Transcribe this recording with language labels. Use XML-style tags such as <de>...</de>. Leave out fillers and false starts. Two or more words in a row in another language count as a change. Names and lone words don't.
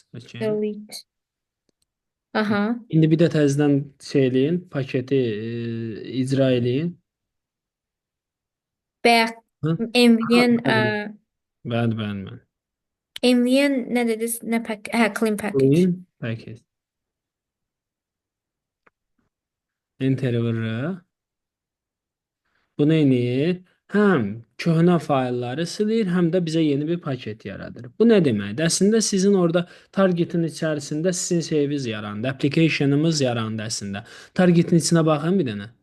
<az>Okay. Delete. Aha. İndi bir də təzədən şey eləyin, paketi icra eləyin. Back. Hı? Aha, MVN, bəli, bəli, bəli, bəli. MVN nə dediniz? Nə pack? Hə,</az> <en>clean package. Clean package.</en> <az>Enter vururuq. Bu neyini? həm köhnə faylları silir, həm də bizə yeni bir paket yaradır. Bu nə deməkdir? Əslində sizin orada targetin içərisində sizin şeyiniz yarandı, application'ımız yarandı əslində. Targetin içinə baxın bir dənə.</az>